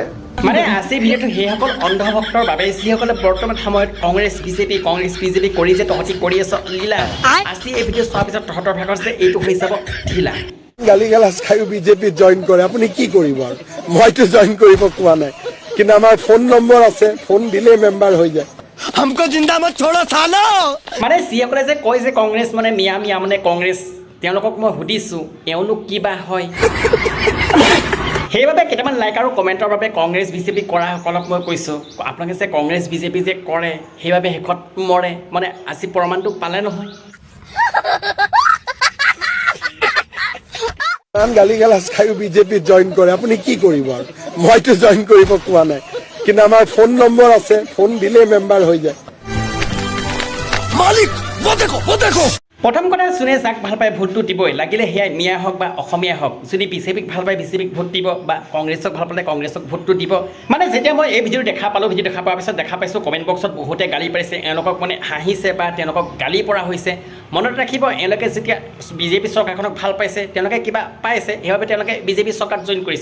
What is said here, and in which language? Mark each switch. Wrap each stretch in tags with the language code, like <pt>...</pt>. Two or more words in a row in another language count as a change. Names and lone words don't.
<as>মানে আজিৰ ভিডিঅ'টো সেইসকল অন্ধভক্তৰ বাবে যিসকলে বৰ্তমান সময়ত কংগ্ৰেছ বিজেপি কৰি যে তহঁতি কৰি আছ লীলা, আজি এই ভিডিঅ' চোৱাৰ পিছত তহঁতৰ ভাগত যে এইটো হৈ যাব ঢিলা। গালি গালাজ খায়ো বিজেপিত জইন কৰে, আপুনি কি কৰিব আৰু? মইতো জইন কৰিব কোৱা নাই, কিন্তু আমাৰ ফোন নম্বৰ আছে, ফোন দিলেই মেম্বাৰ হৈ যায়।</as> <hi>हमको जिंदा मत छोड़ो सालो।</hi> <as>মানে যিসকলে যে কয় যে কংগ্ৰেছ মানে মিয়া মানে কংগ্ৰেছ, তেওঁলোকক মই সুধিছোঁ এওঁলোক কিবা হয়। সেইবাবে কেইটামান লাইক আৰু কমেণ্টৰ বাবে কংগ্ৰেছ বিজেপি কৰাসকলক মই কৈছোঁ, আপোনালোকে যে কংগ্ৰেছ বিজেপি যে কৰে সেইবাবে শেষত মৰে, মানে আজি প্ৰমাণটো পালে নহয়। গালি গালাজ খায়ো বিজেপিত জইন কৰে, আপুনি কি কৰিব আৰু? মইতো জইন কৰিব কোৱা নাই, কিন্তু আমাৰ ফোন নম্বৰ আছে, ফোন দিলেই মেম্বাৰ হৈ যায়।</as> <hi>मालिक वो देखो</hi> <as>প্ৰথম কথা, যোনে যাক ভাল পায় ভোটটো দিবই, লাগিলে সেয়াই মিয়া হওক বা অসমীয়া হওক। যদি বিজেপিক ভাল পায় বিজেপিক ভোট দিব, বা কংগ্ৰেছক ভাল পালে কংগ্ৰেছক ভোটটো দিব। মানে যেতিয়া মই এই ভিডিঅ' দেখা পালোঁ, ভিডিঅ' দেখা পোৱাৰ পিছত দেখা পাইছোঁ কমেণ্ট বক্সত বহুতে গালি পাৰিছে, এওঁলোকক মানে হাঁহিছে বা তেওঁলোকক গালি পৰা হৈছে। মনত ৰাখিব, এওঁলোকে যেতিয়া বিজেপি চৰকাৰখনক ভাল পাইছে, তেওঁলোকে কিবা পাইছে, সেইবাবে তেওঁলোকে বিজেপি চৰকাৰত জইন কৰিছে।</as>